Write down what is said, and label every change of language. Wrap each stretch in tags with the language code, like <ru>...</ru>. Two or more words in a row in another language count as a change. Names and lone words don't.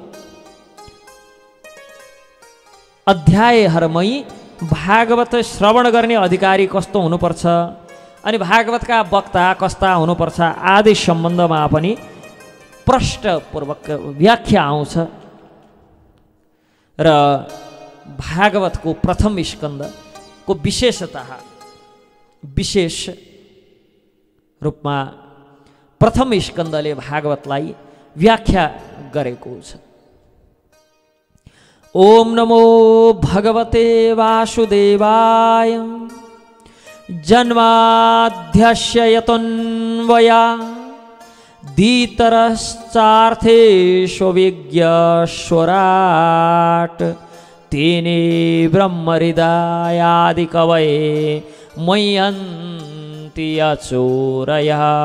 <ne>अध्यायहरूमै भागवत श्रवण गर्ने अधिकारी कस्तो हुनुपर्छ, अनि भागवतका वक्ता कस्ता हुनुपर्छ आदि सम्बन्धमा पनि प्रष्टपूर्वक व्याख्या आउँछ। र भागवतको प्रथम स्कन्धको विशेषता, विशेष रूपमा प्रथम स्कन्धले भागवतलाई व्याख्या गरेको छ।</ne> <sa>ओम नमो भगवते वासुदेवाय जन्माद्यस्य यतोऽन्वयादितरश्चार्थेष्वभिज्ञस्वराट् तेने ब्रह्महृदयादिकवये मह्यन्ति अचोरयः</sa>